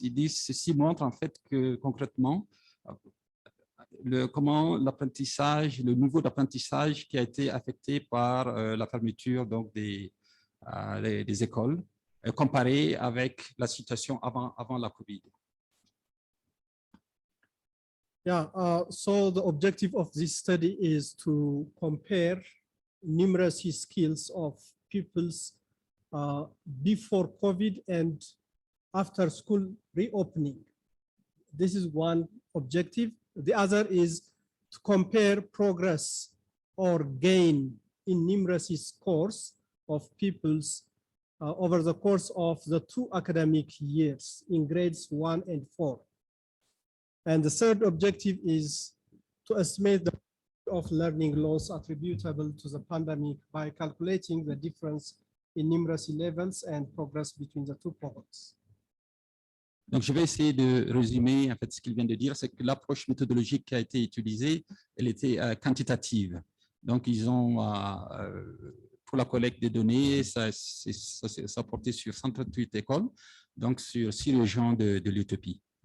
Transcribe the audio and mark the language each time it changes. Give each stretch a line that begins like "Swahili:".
French: Ils disent ceci montre en fait que concrètement, comment l'apprentissage, le niveau d'apprentissage qui a été affecté par la fermeture donc, des écoles, comparé avec la situation avant la COVID.
English: Yeah, so the objective of this study is to compare numeracy skills of pupils before COVID and after school reopening. This is one objective. The other is to compare progress or gain in numeracy scores of pupils over the course of the 2 academic years in grades 1 and 4. And the third objective is to estimate the of learning loss attributable to the pandemic by calculating the difference in numeracy levels and progress between the 2 cohorts.
French: Donc, je vais essayer de résumer en fait, ce qu'il vient de dire, c'est que l'approche méthodologique qui a été utilisée, elle était quantitative. Donc, ils ont, pour la collecte des données, ça portait sur 138 écoles, donc sur 6 régions de l'Éthiopie.